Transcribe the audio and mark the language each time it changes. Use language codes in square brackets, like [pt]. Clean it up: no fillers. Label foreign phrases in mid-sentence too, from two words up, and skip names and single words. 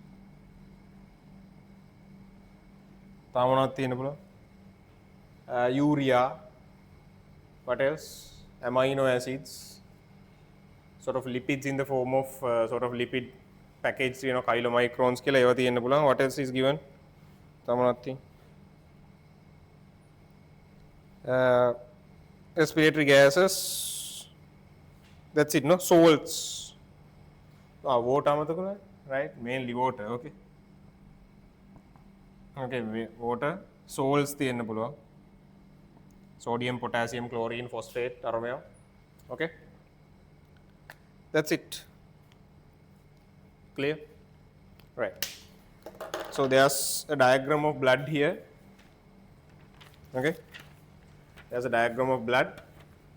[en] Urea, what else? Amino acids, sort of lipids in the form of sort of lipid package, you know, chylomicrons [si] කියලා ඒවා තියෙන්න පුළුවන්. [en] What else is given? තමනත්ති respiratory gases, that's it, no? Salts, water අමතකුණා, right? Mainly water. Okay, water, salts [si] තියෙන්න පුළුවන්, [en] sodium, potassium, chlorine, phosphate, අරමයා. Okay, that's it. Clear? Right. So there's a diagram of blood here. Okay, there's a diagram of blood.